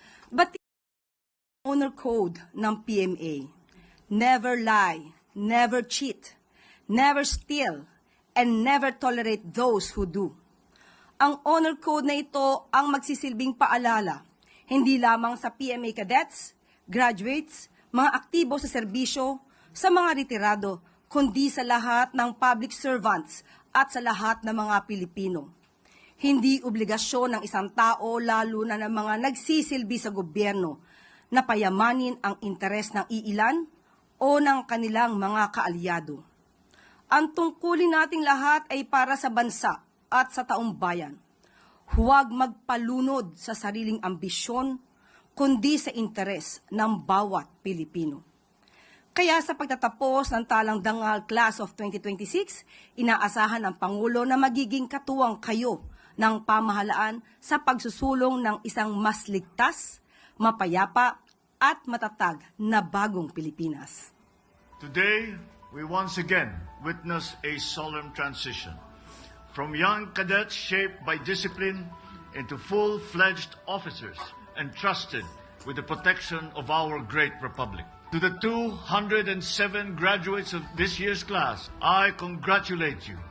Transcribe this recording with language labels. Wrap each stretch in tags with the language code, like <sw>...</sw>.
<en>But honor code</en> <tl>ng PMA,</tl> <en>never lie, never cheat, never steal, and never tolerate those who do.</en> <tl>Ang honor code na ito ang magsisilbing paalala, hindi lamang sa PMA cadets, graduates, mga aktibo sa serbisyo, sa mga retirado, kundi sa lahat ng public servants at sa lahat ng mga Pilipino. Hindi obligasyon ng isang tao, lalo na ng mga nagsisilbi sa gobyerno, na payamanin ang interes ng iilan o ng kanilang mga kaalyado. Ang tungkulin nating lahat ay para sa bansa at sa taong bayan. Huwag magpalunod sa sariling ambisyon, kundi sa interes ng bawat Pilipino. Kaya sa pagtatapos ng Talang Dangal Class of 2026, inaasahan ng Pangulo na magiging katuwang kayo ng pamahalaan sa pagsusulong ng isang mas ligtas, mapayapa at matatag na bagong Pilipinas.</tl> <en>Today, we once again witness a solemn transition from young cadets shaped by discipline into full-fledged officers entrusted with the protection of our great republic. To the 207 graduates of this year's class, I congratulate you.</en>